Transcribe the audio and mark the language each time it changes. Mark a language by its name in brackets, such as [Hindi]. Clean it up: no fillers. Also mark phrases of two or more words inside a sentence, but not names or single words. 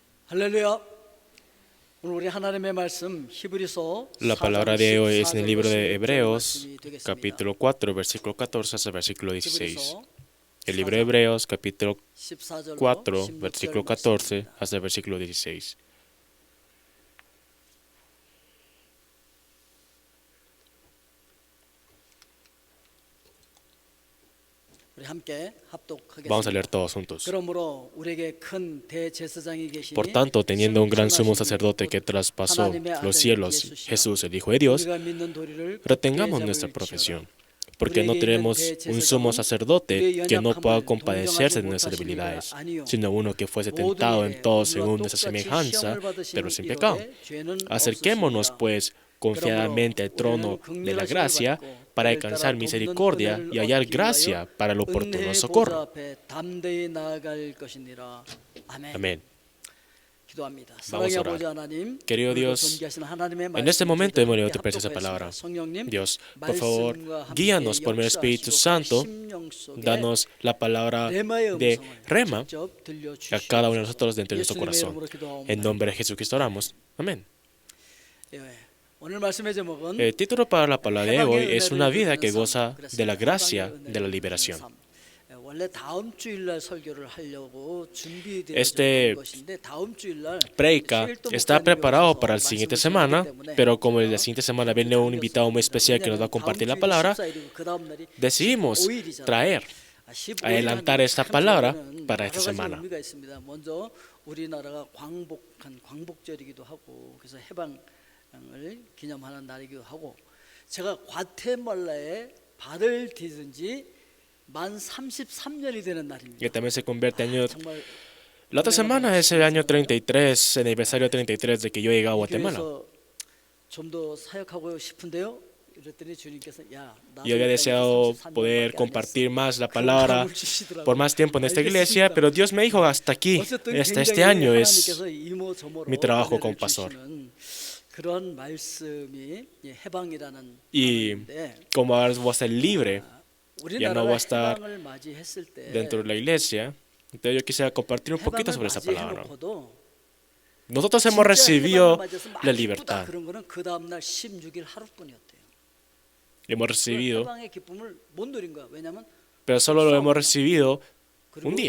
[Korean] 할렐루야. 오늘 우리 하나님의 말씀 히브리서 [Spanish] La palabra de hoy es en el libro de Hebreos, [Korean] 되겠습니다. [Spanish] capítulo 4, versículo 14 hasta el versículo 16. [Korean] 히브리서 [Spanish] El libro de Hebreos, capítulo [Korean] 14절로 [Spanish] 4, [Korean] 16절 [Spanish] versículo 14 hasta el versículo 16. [Korean] 우리 함께 [Spanish] Vamos a [Korean] 합독하겠습니다. [Spanish] leer todos juntos. [Korean] 그러므로 우리에게 큰 대제사장이 계시니 [Spanish] Por tanto, teniendo un gran sumo sacerdote que traspasó los cielos, Jesús, el Hijo de Dios, [Korean] 우리가 믿는 도리를 [Spanish] retengamos nuestra profesión, porque no tenemos un sumo sacerdote que no pueda compadecerse de nuestras debilidades, sino uno que fuese tentado en todo según nuestra semejanza, pero sin pecado. Acerquémonos, pues, confiadamente al trono de la gracia para alcanzar misericordia y hallar gracia para el oportuno socorro. Amén. [Korean] 기도합니다. [Spanish] Vamos a orar. [Korean] 아버지 하나님, [Spanish] Querido Dios, en este momento hemos leído tu preciosa palabra. Dios, por favor, guíanos por medio del Espíritu Santo, danos la palabra de Rema a cada uno de nosotros dentro de nuestro corazón. En nombre de Jesucristo oramos. Amén. [Korean] 오늘 말씀의 제목은 [Spanish] El título para la palabra de hoy es una vida que goza de la gracia de la liberación. [Korean] 원래 다음 주일날 설교를 하려고 준비되어 [Spanish] Este [Korean] 있는 것인데 다음 주일날 [Spanish] Predica está preparado para la siguiente semana, pero como la siguiente semana viene un invitado muy especial que nos va a compartir la palabra, decidimos traer, adelantar esta palabra para esta semana. [Korean] 의미가 있습니다. 먼저 우리나라가 광복절이기도 하고 그래서 해방을 기념하는 날이기도 하고 제가 과테말라에 발을 디딘 지 만 33년이 되는 날입니다. [Spanish] Que también se convierte en año. [Korean] 정말 [Spanish] La otra semana es el año 33, el aniversario 33 de que yo llegué a Guatemala. [Korean] 좀더 사역하고 싶은데요. 이랬더니 주님께서 야, [Spanish] Yo había deseado poder compartir más la palabra por más tiempo en esta iglesia, pero Dios me dijo hasta aquí, hasta este año es mi trabajo como pastor. [Korean] 그런 말씀이 해방이라는 [Spanish] Y como ahora voy a ser libre, ya no voy a estar dentro de la iglesia, entonces yo quisiera compartir un poquito sobre esa palabra. Nosotros hemos recibido la libertad. Hemos recibido, pero solo lo hemos recibido un día.